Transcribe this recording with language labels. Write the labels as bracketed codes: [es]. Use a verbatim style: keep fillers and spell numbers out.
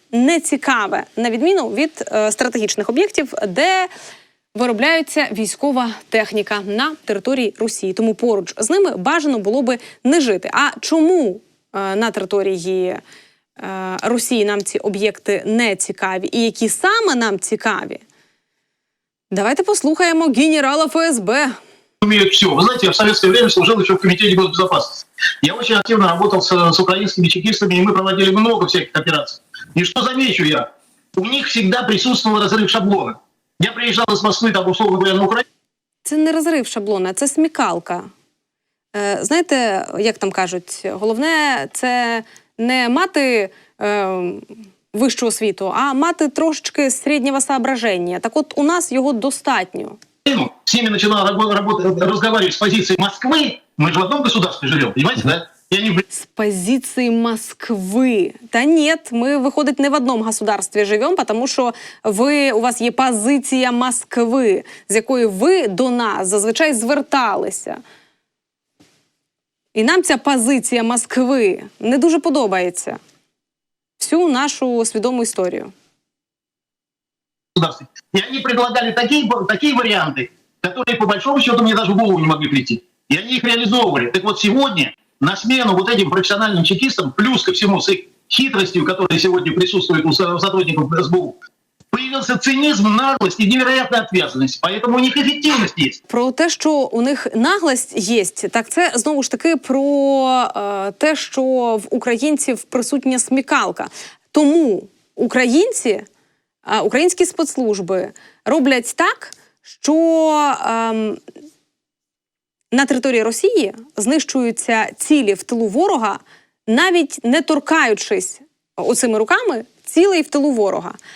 [uk] нецікаве, на відміну від е, стратегічних об'єктів, де виробляється військова техніка на території Росії. Тому поруч з ними бажано було би не жити. А чому е, на території е, Росії нам ці об'єкти не цікаві і які саме нам цікаві? Давайте послухаємо генерала ФСБ. [ru] Умеют все. Вы знаете, я в советское время служил еще в Комитете госбезопасности. Я очень активно работал с, с украинскими чекистами, и мы проводили много всяких операций. И что замечу я? У них всегда присутствовал разрыв шаблона. Я приезжал из Москвы, там, условно говоря, на Украину. [uk] Це не розрив шаблона, це смікалка. Е, знаєте, як там кажуть, головне це не мати е, вищу освіту, а мати трошечки середнього соображення. Так от у нас його достатньо. [ru] С ними начинал рабо- работать, разговаривать с позиции Москвы. Мы же в одном государстве живем, понимаете, да? И они, блин, С позиции Москвы. Та нет, мы, выходит, не в одном государстві живем, [uk] потому що ви, у вас є позиція Москви, з якої ви до нас зазвичай зверталися. І нам ця позиція Москви не дуже подобається. Всю нашу свідому історію. [ru] государстве. И они предлагали такие, такие варианты, которые, по большому счету, мне даже в голову не могли прийти. И они их реализовывали. Так вот, сегодня на смену вот этим профессиональным чекистам, плюс ко всему с их хитростью, которая сегодня присутствует у со- сотрудников СБУ, появился цинизм, наглость и невероятная ответственность. Поэтому у них эффективность есть. [uk] Про те, що у них наглость є, так це знову ж таки про е, те, що в українців присутня смікалка. Тому українці, е, українські спецслужби роблять так, що ем, на території Росії знищуються цілі в тилу ворога, навіть не торкаючись оцими руками цілей в тилу ворога.